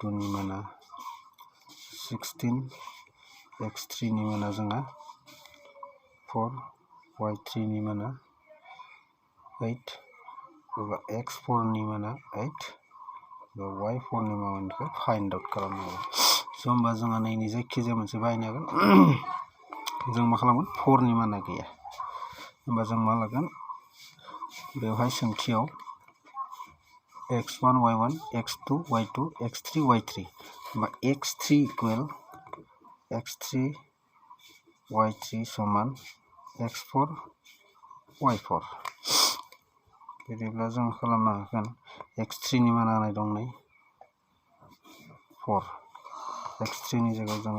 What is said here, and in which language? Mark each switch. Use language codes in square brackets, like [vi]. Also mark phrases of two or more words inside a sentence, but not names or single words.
[brx] नि माना 16 x3 नि माना जोंहा 4 y3 नि माना 8 x4 नि माना 8 y4 नि मानखौ [en] find out [brx] खालामनांगौ होमबा जोंहा नैनि जायखिजाया मोनसे बाहायनो हागोन जों मा खालामगोन 4 नि माना गैया होमबा जों मा लागोन बेवहाय सोंथियाव x1 y1 x2 y2 x3 y3 होमबा x3 इकुवेल x3 y3 समान x4 y4 बिदिब्ला जों खालामनो हागोन x3 नि माना होनाय दं नै 4 x3 नि जायगायाव जोङो